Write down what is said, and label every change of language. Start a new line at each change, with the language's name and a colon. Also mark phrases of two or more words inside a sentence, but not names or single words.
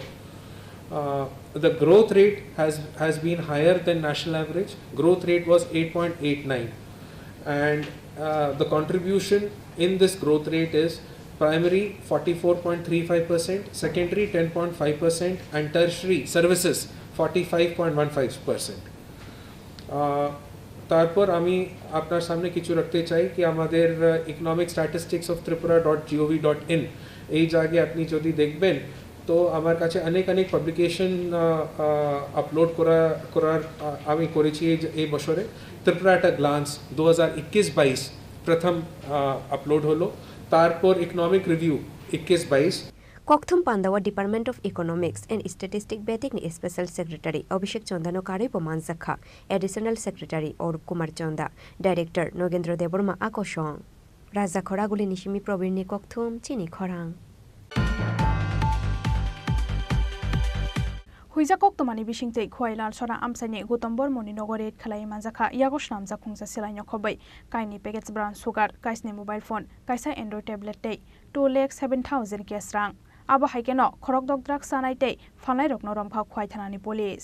English: The growth rate has been higher than national average. Growth rate was 8.89, and the contribution in this growth rate is primary 44.35%, secondary 10.5%, and tertiary services 45.15%.
Bangla: তারপর আমি আপনার সামনে কিছু রাখতে চাই কি আমাদের ইকোনমিক স্ট্যাটিস্টিক্স অফ ত্রিপুরা.gov.in এই জায়গায় আপনি যদি দেখবেন তো আমার কাছে অনেক
English: publication upload
Bangla: করার আমি করেছি এই বছরে। ত্রিপুরা এট আ গ্লান্স 2021-22 প্রথম আপলোড হলো, তারপর ইকোনমিক রিভিউ 21-22।
Kok Borok: Kokthum Pandawa Department of Economics and Statistics Betikni
English: Special Secretary
Kok Borok: Abhishek Chandano Kare Pomanzakha,
English: Additional Secretary
Kok Borok: Orup Kumar Chanda, Director Nogendra Deborma Akoshong. Raja Khoraguli Nishimi Probirni Kokthum Chini Khorang. Huiza koktomani bishingte khwailal sora amsani gotombor moni nogoret khalai manjakha yagos namja khungsa silai nokhobai kaini package
English: brown sugar
Kok Borok: kaisni
English: mobile phone
Kok Borok: kaisa
English: android tablet
Kok Borok: tei 2,07,000 cash rang abo haikeno khorok dok drug sanai tei phalnai rokno romkha khwai thanani police